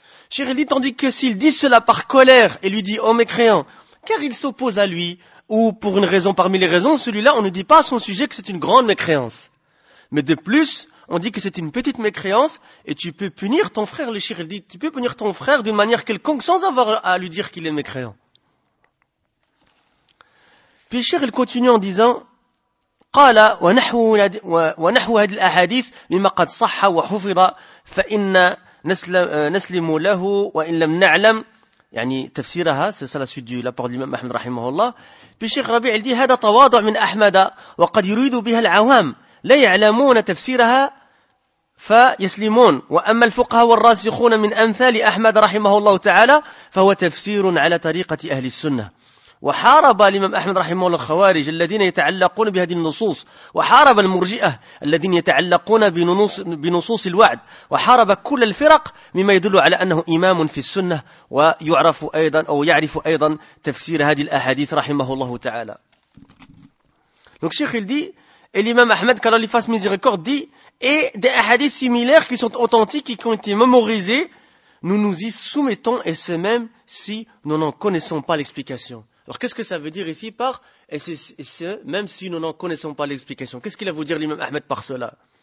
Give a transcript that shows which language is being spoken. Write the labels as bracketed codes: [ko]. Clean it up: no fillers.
[fr] Cheikh il dit, tandis que s'il dit cela par colère et lui dit « oh mécréant », car il s'oppose à lui, ou pour une raison parmi les raisons, celui-là, on ne dit pas à son sujet que c'est une grande mécréance. Mais de plus, on dit que c'est une petite mécréance et tu peux punir ton frère, le cheikh il dit, tu peux punir ton frère d'une manière quelconque sans avoir à lui dire qu'il est mécréant. Puis le cheikh il continue en disant [ar] قال ونحو هذه الأحاديث مما قد صح وحفظ فإن نسلم له وإن لم نعلم يعني تفسيرها سلسلة سيديو لابور الإمام أحمد رحمه الله في الشيخ ربيع الدي هذا تواضع من أحمد وقد يريد بها العوام لا يعلمون تفسيرها فيسلمون وأما الفقهاء والراسخون من أمثال أحمد رحمه الله تعالى فهو تفسير على طريقة أهل السنة وحارب الإمام أحمد رحمه الله الخوارج الذين يتعلقون بهذه النصوص وحارب المرجئة الذين يتعلقون بنصوص الوعد وحارب كل الفرق مما يدل على أنه إمام في السنة ويعرف أيضا أو يعرف أيضا تفسير هذه الأحاديث رحمه الله تعالى. [fr] Donc Cheikh il dit et l'imam Ahmed qu'Allah lui fasse miséricorde dit et des hadiths similaires qui sont authentiques et qui ont été mémorisés nous nous y soumettons et ce même si nous n'en connaissons pas l'explication. Alors qu'est-ce que ça veut dire ici par « et ce, même si nous n'en connaissons pas l'explication » Qu'est-ce qu'il a voulu dire l'imam Ahmed par cela?